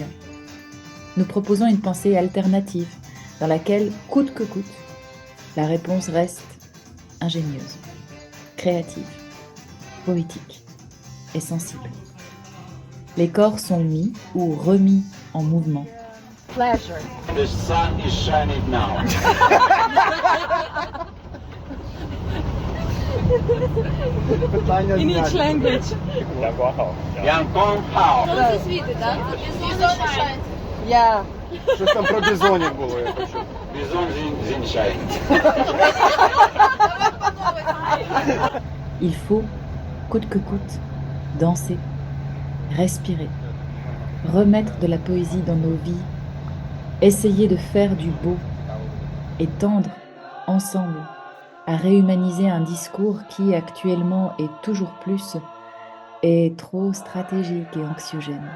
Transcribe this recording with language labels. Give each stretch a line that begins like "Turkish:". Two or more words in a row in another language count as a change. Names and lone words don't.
French: Nous proposons une pensée alternative dans laquelle, coûte que coûte, la réponse reste ingénieuse, créative, poétique et sensible. Les corps sont mis ou remis en mouvement.
English: Pleasure. The sun is shining now. In each language. Янгон Хау.
Ukrainian: Сонце світить, так? Сонце. Yeah. Щось там про бізонів було, я почув. Бизон зиншайн.
French: Il faut, coûte que coûte, danser, respirer, remettre de la poésie dans nos vies, essayer de faire du beau et tendre, ensemble, à réhumaniser un discours qui, actuellement et toujours plus, est trop stratégique et anxiogène.